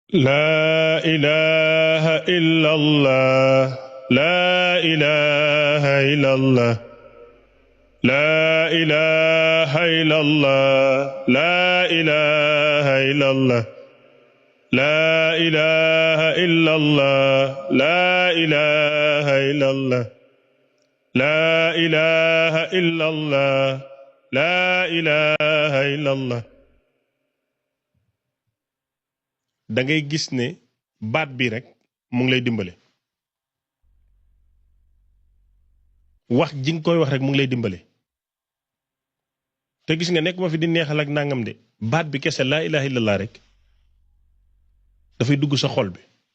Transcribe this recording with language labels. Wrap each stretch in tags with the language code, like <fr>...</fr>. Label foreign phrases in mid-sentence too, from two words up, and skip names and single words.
<ar>لا إله إلا الله لا إله إلا الله لا إله إلا الله لا إله إلا الله لا إله إلا الله لا إله إلا الله لا إله إلا الله لا إله إلا الله.</ar> <wo>da ngay gis ne baat bi rek mu ngi lay dimbale wax ji nga koy wax rek mu ngi lay dimbale te gis nga nekk ma fi di neexal ak nangam de baat bi kese</wo> <ar>لا إله إلا الله</ar> <wo>rek dafay dugg sa xol bi.</wo>